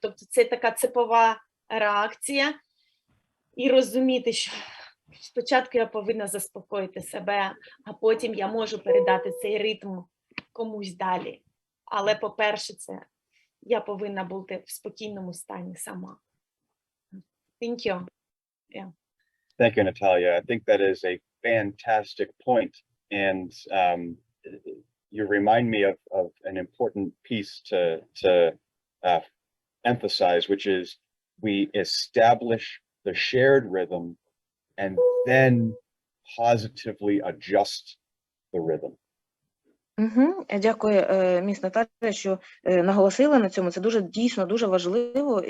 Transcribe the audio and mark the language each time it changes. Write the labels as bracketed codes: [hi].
[uk] Тобто це така цепова реакція. І розуміти, що спочатку я повинна заспокоїти себе, а потім я можу передати цей ритм комусь далі. Але, по-перше, це я повинна бути в спокійному стані сама. [en] Thank you. Yeah. Thank you, Natalia. I think that is a fantastic point. And you remind me of an important piece to emphasize, which is we establish the shared rhythm and then positively adjust the rhythm. [uk] Дякую, міс Наталя, що наголосила на цьому. Це дійсно дуже важливо.